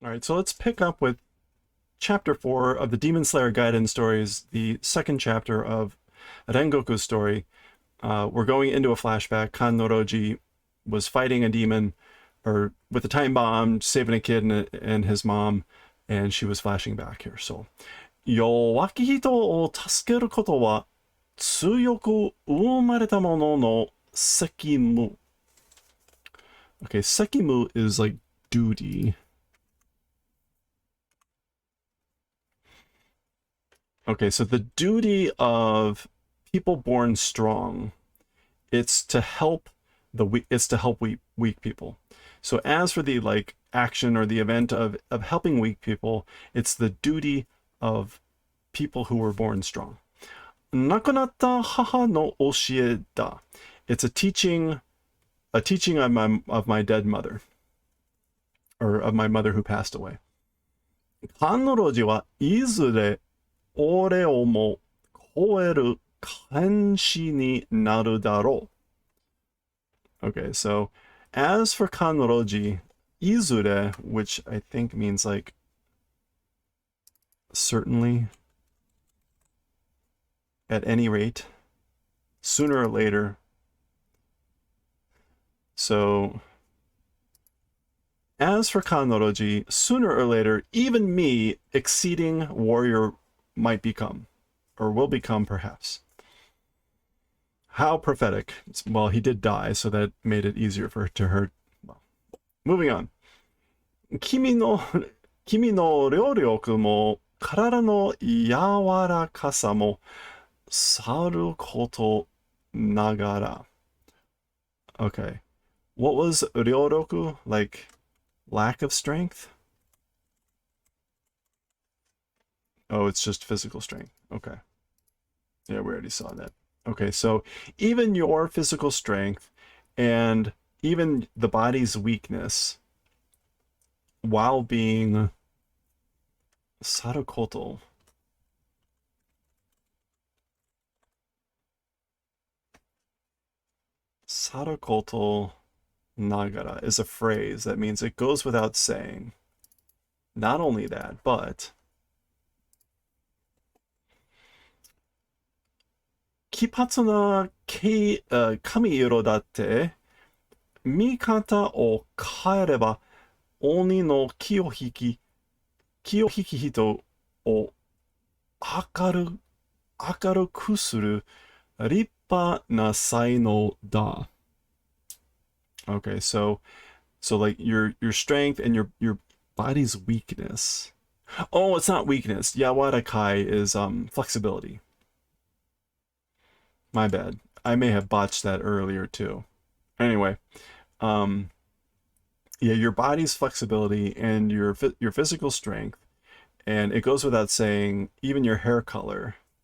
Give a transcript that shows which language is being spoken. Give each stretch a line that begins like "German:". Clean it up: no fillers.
English: All right, so let's pick up with chapter 4 of the Demon Slayer Gaiden stories, the second chapter of Rengoku's story. We're going into a flashback. Kan Noroji was fighting a demon, or with a time bomb, saving a kid and his mom, and she was flashing back here.
Japanese: So, 弱き人を助けることは強く生まれたものの責務.
English: Okay, 責務 is like duty. Okay, so the duty of people born strong, it's to help weak people. So as for the like action or the event of helping weak people, it's the duty of people who were born strong.
Japanese: 亡くなった母の教えだ.
English: It's a teaching of my dead mother, or of my mother who passed away.
Japanese: 彼女はいずれ俺をも超える剣士になるだろう.
English: Okay, so as for Kanroji, izure, which I think means like certainly, at any rate, sooner or later. So as for Kanroji, sooner or later, even me, exceeding warrior, might become, or will become perhaps. How prophetic. Well, he did die, so that made it easier for her. Well, moving on.
Japanese: 君の両力も体の柔らかさもさることながら.
English: Okay. What was 両力?Like lack of strength? Oh, it's just physical strength. Okay. Yeah, we already saw that. Okay, so even your physical strength and even the body's weakness, while being Sarakoto. Sarakoto Nagara is a phrase that means it goes without saying. Not only that, but
Japanese: 奇抜な神色だって見方を変えれば鬼の気を引き人を明るくする立派な才能だ.
English: Okay, so like your strength and your body's weakness. Oh, it's not weakness. Yawarakai is flexibility. My bad. I may have botched that earlier too. Anyway, yeah, your body's flexibility and your physical strength, and it goes without saying, even your hair color.